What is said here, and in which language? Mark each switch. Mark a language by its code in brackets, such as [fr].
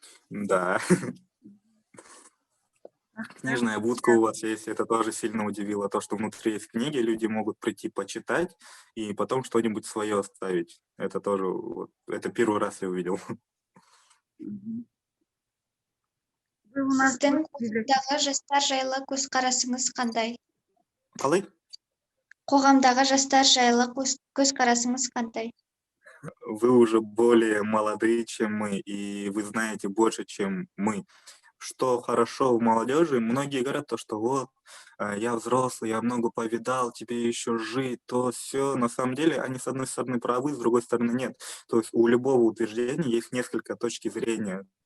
[ru] Да, [kk] Жақсы. [ru] книжная будка у вас есть, это тоже сильно удивило. То, что внутри есть книги, люди могут прийти почитать и потом что-нибудь свое оставить. Это тоже, вот, это первый раз я увидел. Мгм. Вы у нас [kk] Сіздің [ru] гости или [kk] қоғамдағы жастар жайлы көзқарасыңыз қандай? Қалай? Қоғамдағы жастар жайлы көзқарасыңыз қандай? [ru] Вы уже более молодые, чем мы, и вы знаете больше, чем мы. Что хорошо в молодежи, многие говорят то, что вот, я взрослый, я много повидал, тебе еще жить, то все. На самом деле, они с одной стороны правы, с другой стороны нет. То есть у любого утверждения есть несколько точки зрения.